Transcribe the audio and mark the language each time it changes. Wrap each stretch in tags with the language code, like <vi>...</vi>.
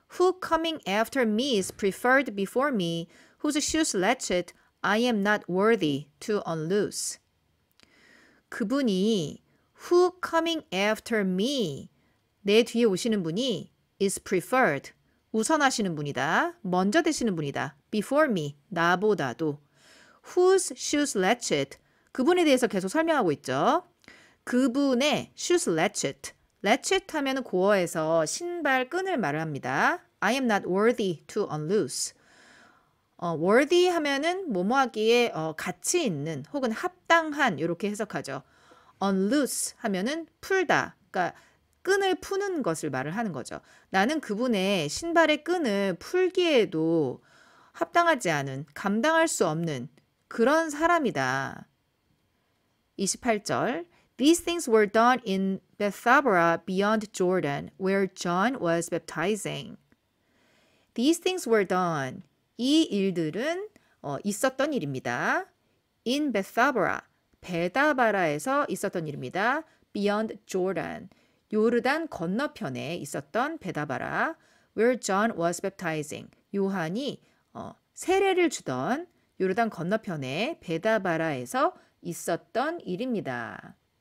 <en>Who coming after me is preferred before me, whose shoes latchet I am not worthy to unloose.</en> <ko>그분이</ko> <en>who coming after me,</en> <ko>내 뒤에 오시는 분이</ko> <en>is preferred,</en> <ko>우선하시는 분이다, 먼저 되시는 분이다.</ko> <en>before me,</en> <ko>나보다도.</ko> <en>whose shoes latchet,</en> <ko>그분에 대해서 계속 설명하고 있죠. 그분의</ko> <en>shoes latchet,</en> <ko>latchet 하면 고어에서 신발 끈을 말을 합니다.</ko> <en>I am not worthy to unloose.</en> <ko>worthy 하면은 뭐뭐하기에 가치 있는 혹은 합당한 이렇게 해석하죠. unloose 하면은 풀다, 그러니까 끈을 푸는 것을 말을 하는 거죠. 나는 그분의 신발의 끈을 풀기에도 합당하지 않은, 감당할 수 없는 그런 사람이다.</ko> <en>28절 These things were done in Bethabara beyond Jordan, where John was baptizing. These things were done.</en> <ko>이 일들은 있었던 일입니다.</ko> <en>In Bethabara,</en> <ko>베다바라에서 있었던 일입니다.</ko> <en>Beyond Jordan,</en> <ko>요르단 건너편에 있었던 베다바라. Where John was baptizing, 요한이 세례를 주던 요르단 건너편에 베다바라에서 있었던 일입니다.</ko>